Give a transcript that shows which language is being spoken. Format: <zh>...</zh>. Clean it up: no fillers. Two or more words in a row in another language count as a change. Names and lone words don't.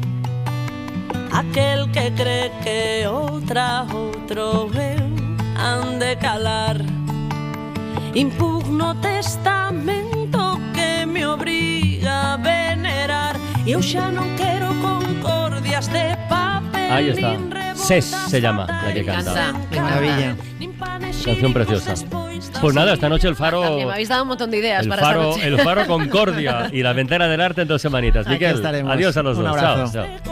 <gl>Aquel que cree que outro eu han de calar. Impugno testamento que me obriga a venerar. E eu xa non quero concordias de papel.</gl> <es>Ahí está. Ses se llama la que canta. Qué maravilla. Canción preciosa. Pues nada, esta noche el Faro. Me habéis dado un montón de ideas para esta noche. El Faro Concordia y la Ventana del Arte en 2 semanitas. Aquí Miquel, estaremos. adiós a los Un dos. abrazo. Chao.</es>